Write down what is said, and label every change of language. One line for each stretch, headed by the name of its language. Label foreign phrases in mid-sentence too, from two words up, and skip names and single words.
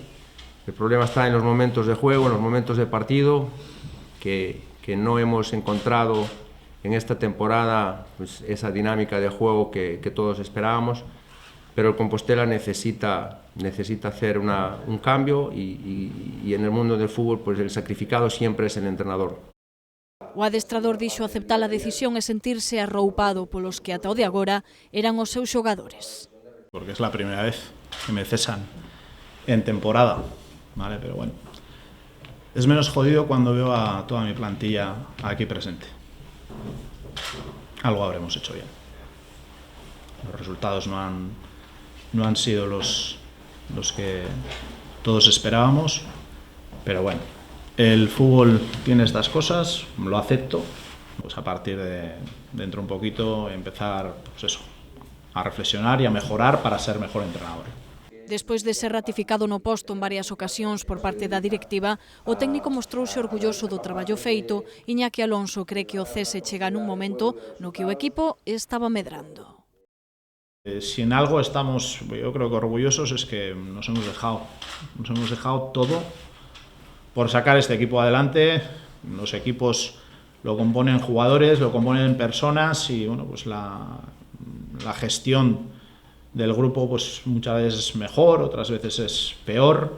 Spanish: El problema está en los momentos de juego, en los momentos de partido, que no hemos encontrado en esta temporada pues, esa dinámica de juego que todos esperábamos. Pero el Compostela necesita hacer un cambio y en el mundo del fútbol pues el sacrificado siempre es el entrenador.
Galician: O adestrador dixo aceptar a decisión e sentirse arroupado polos que ata o de agora eran os seus xogadores.
Spanish: Porque es la primera vez que me cesan en temporada, ¿vale? Pero bueno, es menos jodido cuando veo a toda mi plantilla aquí presente. Algo habremos hecho bien. Los resultados no han sido los que todos esperábamos, pero bueno, el fútbol tiene estas cosas, lo acepto, pues a partir de dentro un poquito empezar, pues eso, a reflexionar y a mejorar para ser mejor entrenador.
Galician: Despois de ser ratificado no posto en varias ocasións por parte da directiva, o técnico mostrouse orgulloso do traballo feito. Iñaki Alonso
Spanish: cree que
Galician: o cese chega nun momento no que o equipo estaba medrando.
Spanish: Si en algo estamos, yo creo que orgullosos, es que nos hemos dejado todo por sacar este equipo adelante. Los equipos lo componen jugadores, lo componen personas y bueno, pues la gestión del grupo pues muchas veces es mejor, otras veces es peor.